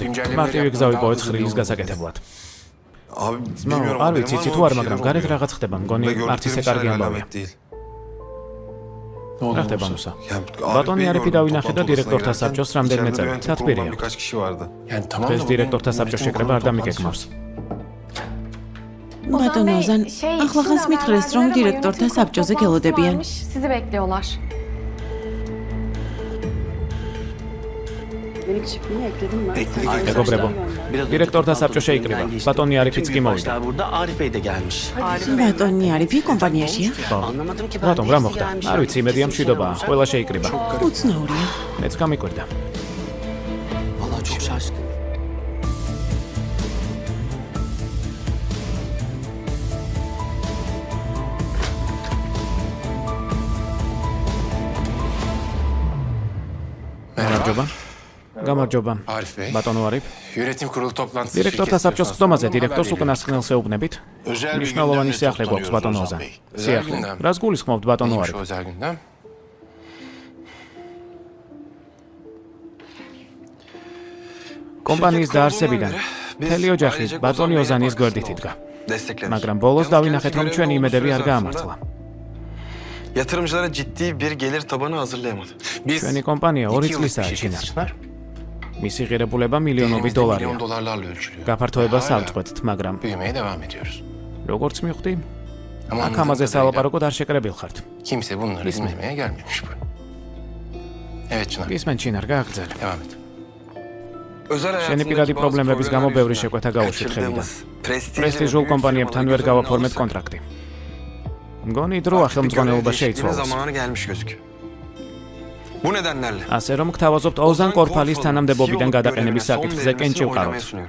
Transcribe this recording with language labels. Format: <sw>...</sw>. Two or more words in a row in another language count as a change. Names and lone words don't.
<ka>მარტივი გზა ვიპოვეთ ხრილის გასაკეთებლად. Abi ძმა, არ ვიცი იცი თუ არ, მაგრამ გარეთ რაღაც ხდება, მგონი არც ისე კარგი ამბავია. რა ხდება მუსა? ბატონი არიფი დავინახე და დირექტორთა საბჭოს რამდენიმე წელი. თათბირი აქვს.</ka> <tr>Birkaç kişi vardı.</tr> <ka>დღეს დირექტორთა საბჭოს შეკრება არ დამიკეკმავს. ბატონ ოზან, ახლახანს მითხრეს, რომ დირექტორთა საბჭოზე გელოდებიან.</ka> <tr>Sizi bekliyorlar.</tr> <ka>მეგობრებო, დირექტორთა საბჭო შეიკრიბა. ბატონი არიფიც კი მოვიდა.</ka> <tr>Burada Arif Bey de gelmiş.</tr> <ka>ბატონი არიფი კომპანიაშია?</ka> <tr>Anlamadım ki ben.</tr> <ka>რატომ რა მოხდა? არ ვიცი, იმედია მშვიდობაა. ყველა შეიკრიბა. უცნაურია. მეც გამიკვირდა.</ka> <tr>Vallahi çok şaşkın.</tr> <ka>გამარჯობა. გამარჯობა. Arif Bey, ბატონო არიფ,</ka> <tr>yönetim kurulu toplantısı</tr> <ka>დირექტორთა საბჭოს ხდომაზე დირექტორს უკანასკნელს ეუბნებით.</ka> <tr>Özel bir</tr> <ka>მნიშვნელოვანი</ka> <tr>gündem</tr> <ka>სიახლე გვაქვს</ka> <tr>toplanıyoruz</tr> <ka>ბატონო Ozan ოზან.</ka> <tr>Bey. Özel</tr> <ka>სიახლე.</ka> <tr>gündem.</tr> <ka>რას გულისხმობთ ბატონო</ka> <tr>Neymiş</tr> <ka>არიფ?</ka> <tr>o özel gündem?</tr> <ka>კომპანიის დაარსებიდან მთელი ოჯახი ბატონი ოზანის გვერდით იდგა.</ka> <tr>Destekledik.</tr> <ka>მაგრამ ბოლოს დავინახეთ, რომ ჩვენი იმედები არ გაამართლა.</ka> <tr>Yatırımcılara ciddi bir gelir tabanı hazırlayamadı. Biz</tr> <ka>ჩვენი კომპანია 2</ka> <tr>2 yıllık</tr> <ka>წლისაა</ka> <tr>bir</tr> <ka>ჩინარ.</ka> <tr>şirketiz Çınar.</tr> <ka>მისი ღირებულება მილიონობით</ka> <tr>Elimizde</tr> <ka>დოლარია.</ka> <tr>milyon dolarlarla ölçülüyor.</tr> <ka>გაფართოებას</ka> <tr>Hala</tr> <ka>ავწყვეტთ, მაგრამ</ka> <tr>büyümeye devam ediyoruz.</tr> <ka>როგორც მივხვდი,</ka> <tr>Ama</tr> <ka>აქ</ka> <tr>anladığım</tr> <ka>ამაზე</ka> <tr>kadarıyla</tr> <ka>სალაპარაკოდ არ შეკრებილ ხართ.</ka> <tr>kimse bunları İsmi? dinlemeye gelmemiş buraya. Evet Çınar,</tr> <ka>გისმენ ჩინარ, გააგრძელე.</ka> <tr>devam et. Özel</tr> <ka>შენი</ka> <tr>hayatındaki</tr> <ka>პირადი</ka> <tr>bazı</tr> <ka>პრობლემების გამო</ka> <tr>problemler</tr> <ka>ბევრი</ka> <tr>yüzünden</tr> <ka>შეკვეთა გაუშვით ხელიდან.</ka> <tr>kaçırdığımız prestijli ve</tr> <ka>პრესტიჟულ</ka> <tr>büyük</tr> <ka>კომპანიებთან</ka> <tr>firmaları</tr> <ka>ვერ</ka> <tr>göz önüne</tr> <ka>გავაფორმეთ</ka> <tr>alırsak,</tr> <ka>კონტრაქტი. მგონი დროა</ka> <tr>artık bir</tr> <ka>ხელმძღვანელობა</ka> <tr>görev değişikliğinin</tr> <ka>შეიცვალოს.</ka> <tr>zamanı gelmiş gözüküyor. Bu nedenlerle</tr> <ka>ასე რომ გთავაზობთ ოზან კორფალის თანამდებობიდან გადაყენების საკითხზე კენჭი ვყაროთ.</ka>